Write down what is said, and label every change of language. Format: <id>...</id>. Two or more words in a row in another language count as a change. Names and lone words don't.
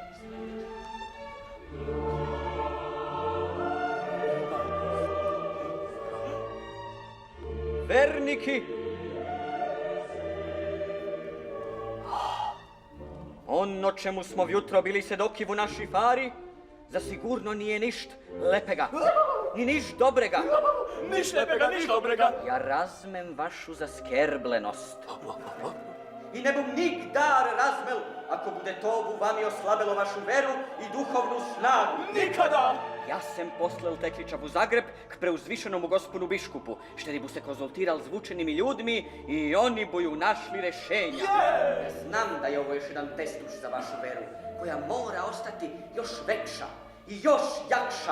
<hr>Verniki! Ono čemu smo vjutro bili sedoki u naši fari, zasigurno nije ništ lepega, ni ništ dobrega. Niš lepega, niš dobrega. Ja razmem vašu zaskerblenost. I ne bom nigdar razmel, ako bude to bu vami oslabilo vašu veru i duhovnu snagu. Nikada! Ja sam poslal tekliča u Zagreb k preuzvišenomu gospodu biškupu, šteri bu se konzultiral s vučenim ljudmi i oni buju našli rešenja. Ja znam da je ovo još jedan testuš za vašu veru, koja mora ostati još vekša i još jakša.</hr>